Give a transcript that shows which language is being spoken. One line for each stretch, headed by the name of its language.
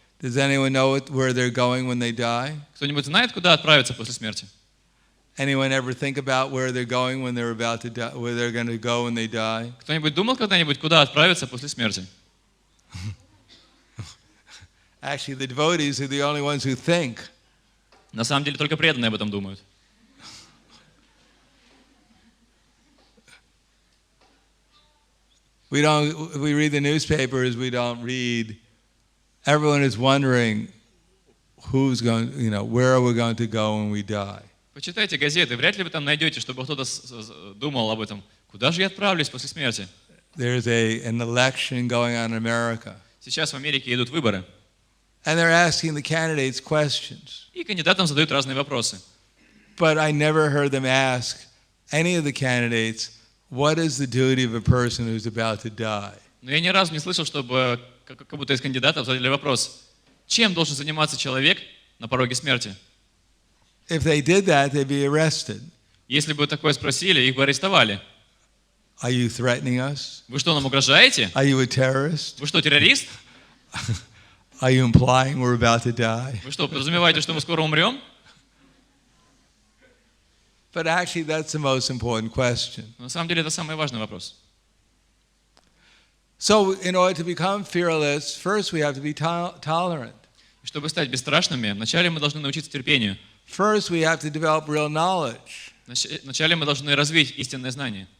English: Does anyone know where they're going when they die?
Russian: Кто-нибудь знает, куда отправиться после смерти?
English: Anyone ever think about where they're going when they're about to die, where they're going to go when they die?
Russian: Кто-нибудь думал когда-нибудь, куда отправиться после смерти?
English: Actually, the devotees are the only ones who think.
Russian: На самом деле только преданные об этом думают.
English: We read the newspapers, we don't read. Everyone is wondering who's going, where are we going to go when we die?
Russian: Почитайте газеты, вряд ли вы там найдете, чтобы кто-то думал об этом. Куда же я отправлюсь после смерти?
English: There's an election going on in America.
Russian: Сейчас в Америке идут выборы.
English: And they're asking the candidates questions.
Russian: И кандидатам задают разные вопросы.
English: But I never heard them ask any of the candidates, what is the duty of a person who's about to die?
Russian: Но я ни разу не слышал, чтобы как будто из кандидатов задали вопрос: чем должен заниматься человек на пороге смерти?
English: If they did that, they'd be arrested.
Russian: Если бы такое спросили, их бы арестовали.
English: Are you threatening us?
Russian: Вы что, нам угрожаете?
English: Are you a terrorist?
Russian: Вы что, террорист?
English: Are you implying we're about to die?
Russian: Вы что, подразумеваете, что мы скоро умрем?
English: But actually, that's the most important question.
Russian: На самом деле это самый важный вопрос.
English: So, in order to become fearless, first we have to be tolerant.
Russian: Чтобы стать бесстрашными, вначале мы должны научиться терпению.
English: First, we have to develop real knowledge.
Russian: Вначале мы должны развить истинное знание.